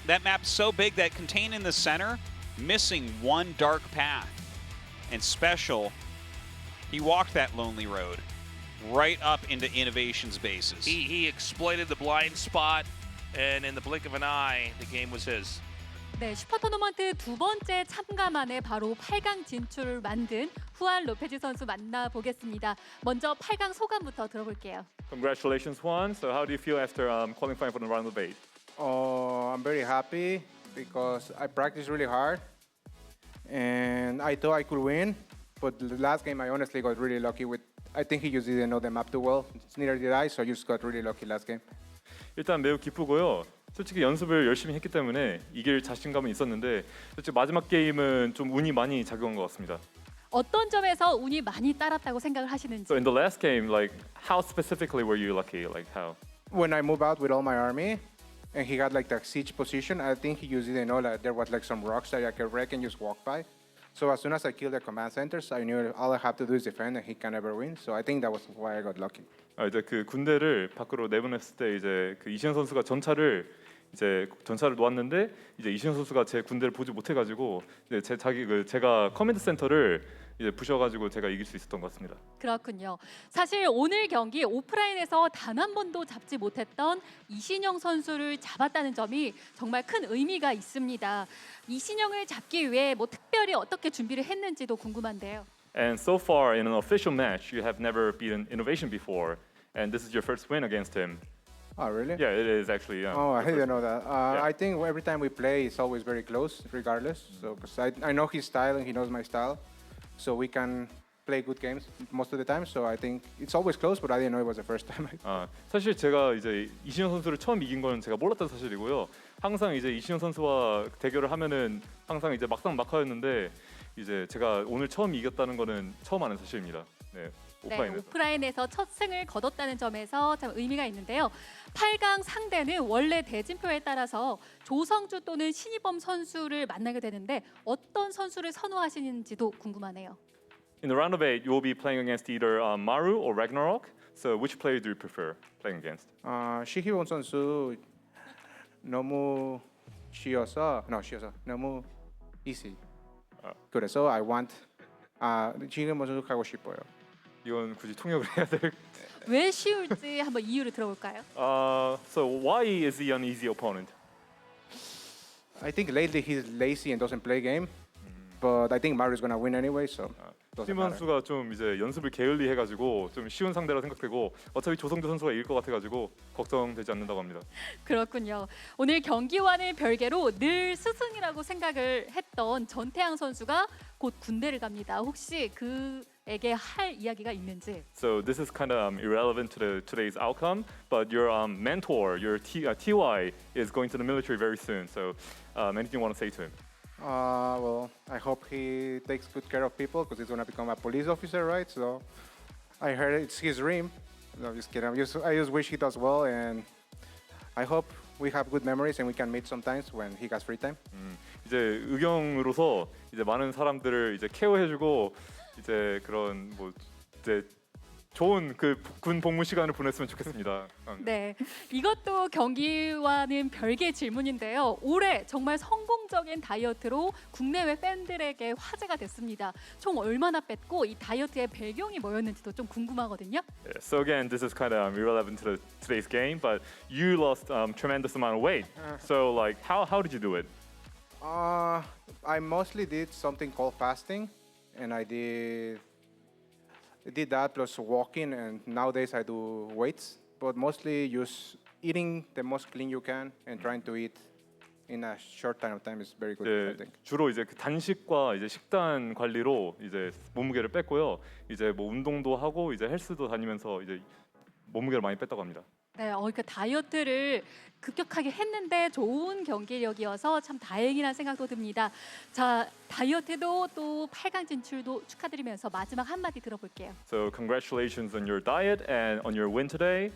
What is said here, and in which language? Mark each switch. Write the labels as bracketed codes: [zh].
[en] That map's so big that contained in the center, missing one dark path. And Special, he walked that lonely road right up into INnoVation's bases. He exploited the blind spot, and in the blink of an eye, the game was his. [ko] 네, 슈퍼토너먼트 두 번째 참가 만에 바로 8강 진출을 만든 후안 로페즈 선수 만나보겠습니다. 먼저 8강 소감부터 들어볼게요. [en] Congratulations, Juan. So how do you feel after qualifying for the round of 8? I'm very happy because I practiced really hard and I thought I could win, but the last game I honestly got really lucky with. I think he just didn't know the map too well. Neither did I, so I just got really lucky last game. [ko] 일단 매우 기쁘고요. 솔직히 연습을 열심히 했기 때문에 이길 자신감은 있었는데 솔직히 마지막 게임은 좀 운이 많이 작용한 것 같습니다. 어떤 점에서 운이 많이 따랐다고 생각을 하시는지. [en] So in the last game, like how specifically were you lucky? Like how? When I moved out with all my army and he got like the siege position, I think he just didn't know that there was like some rocks that I could wreck and just walk by. So as soon as I killed the command centers, I knew all I have to do is defend and he can never win. So I think that was why I got lucky. [ko] 이제 그 군대를 밖으로 내보냈을 때 이제 그 이시현 선수가 전차를 놓았는데 이제 이시현 선수가 제 군대를 보지 못해가지고 이제 제가 커맨드 센터를 이제 부셔가지고 제가 이길 수 있었던 것 같습니다. 그렇군요. 사실 오늘 경기 오프라인에서 단 한 번도 잡지 못했던 이신영 선수를 잡았다는 점이 정말 큰 의미가 있습니다. 이신영을 잡기 위해 뭐 특별히 어떻게 준비를 했는지도 궁금한데요. [en] And so far in an official match, you have never beaten INnoVation before, and this is your first win against him. Oh, really? Yeah, it is actually. Oh, I didn't know that. I think every time we play, it's always very close, regardless. So, because I know his style and he knows my style, so we can play good games most of the time. So I think it's always close, but I didn't know it was the first time. [ko] 사실 제가 이제 이신영 선수를 처음 이긴 건 제가 몰랐던 사실이고요. 항상 이제 이신영 선수와 대결을 하면은 항상 이제 막상막하였는데 이제 제가 오늘 처음 이겼다는 거는 처음 아는 사실입니다. 네. 네, 오프라인에서 첫 승을 거뒀다는 점에서 참 의미가 있는데요. 8강 상대는 원래 대진표에 따라서 조성주 또는 신이범 선수를 만나게 되는데 어떤 선수를 선호하시는지도 궁금하네요. [en] In the round of 8, you will be playing against either Maru or Ragnarok. So which player do you prefer playing against? [ko] 신이범 선수 너무 쉬어서 너무 [en] easy. [ko] 그래서 [en] I want [ko] 신이범 선수 가고 싶어요. 이건 굳이 통역을 해야 될. 왜 쉬울지 한번 이유를 들어볼까요? [en] So why is he an easy opponent? I think lately he's lazy and doesn't play game, but I think Mario's gonna win anyway. So doesn't [ko] 팀 [en] matter. [ko] 선수가 좀 이제 연습을 게을리 해가지고 좀 쉬운 상대라 생각되고 어차피 조성조 선수가 이길 것 같아가지고 걱정되지 않는다고 합니다. 그렇군요. 오늘 경기와는 별개로 늘 스승이라고 생각을 했던 전태양 선수가 곧 군대를 갑니다. 혹시 그에게 할 이야기가 있는지? [en] So this is kind of irrelevant to today's outcome, but your mentor, your TY, is going to the military very soon. So anything you want to say to him? Well, I hope he takes good care of people because he's gonna become a police officer, right? So I heard it's his dream. No, just kidding. I just wish he does well, and I hope we have good memories and we can meet sometimes when he has free time. [ko] 이제 의경으로서 이제 많은 사람들을 이제 케어해주고 이제 그런 뭐 이제 좋은 그 군 복무 시간을 보냈으면 좋겠습니다. 네, 이것도 경기와는 별개의 질문인데요. 올해 정말 성공적인 다이어트로 국내외 팬들에게 화제가 됐습니다. 총 얼마나 뺐고 이 다이어트의 배경이 뭐였는지도 좀 궁금하거든요. [en] Yeah, so again, this is kind of irrelevant to today's game, but you lost tremendous amount of weight. So like, how did you do it? I mostly did something called fasting, and I did that plus walking, and nowadays I do weights, but mostly just eating the most clean you can and trying to eat in a short time of time is very good, I [ko] 이제 [en] think. [ko] 주로 이제 그 단식과 이제 식단 관리로 이제 몸무게를 뺐고요. 이제 뭐 운동도 하고 이제 헬스도 다니면서 이제 몸무게를 많이 뺐다고 합니다. 네, 그러니까 다이어트를 급격하게 했는데 좋은 경기력이어서 참 다행이라는 생각도 듭니다. 자, 다이어트도 또 8강 진출도 축하드리면서 마지막 한마디 들어볼게요. [en] So congratulations on your diet and on your win today.